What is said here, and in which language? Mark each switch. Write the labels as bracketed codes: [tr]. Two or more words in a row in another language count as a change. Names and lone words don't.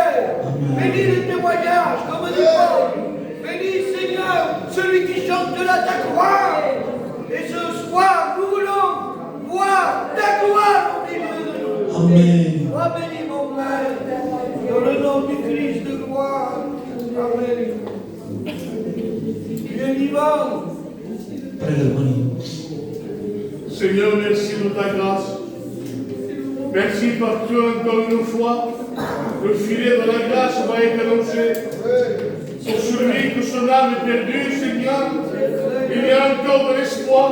[fr] Bénis les témoignages, comme dit Paul. Bénis, Seigneur, celui qui chante ta gloire. Et ce soir, nous voulons voir ta gloire au milieu de nous. Amen. Sois béni, mon Père, dans le nom du Christ de gloire. Amen. Tu es vivant. Prega il mani. Seigneur, merci de ta grâce. Merci parce que encore une fois, le filet de la grâce va être lancé. Pour celui que son âme est perdue, Seigneur, il y a encore de l'espoir.